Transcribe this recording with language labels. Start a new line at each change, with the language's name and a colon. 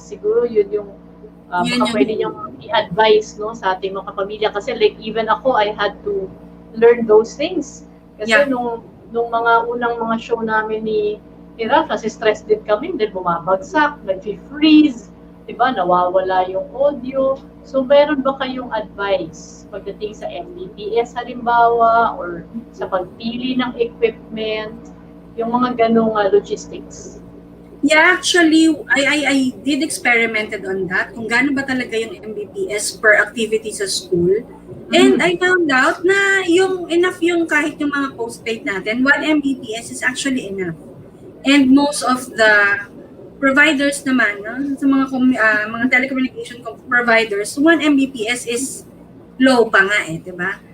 Filipino: Siguro yun yung pwede niyong i-advise, no, sa ating mga kapamilya. Kasi
English: like even
Filipino: ako,
English: I had to learn those things.
Filipino: Kasi nung mga unang mga show namin ni Ralph, kasi stress din kami, then bumabagsak, nag-freeze, diba, nawawala yung audio. So, meron ba kayong advice pagdating sa Mbps halimbawa, or sa pagpili ng equipment, yung mga ganong logistics?
English: Yeah, actually, I did experimented on that,
Filipino: kung gaano ba talaga yung
English: MBPS per activity sa school. And I found out na yung enough
Filipino: yung kahit yung mga
English: post-paid natin, 1 Mbps is actually enough. And most of the providers naman, sa mga telecommunication providers, 1 Mbps is low
Filipino: pa nga di ba?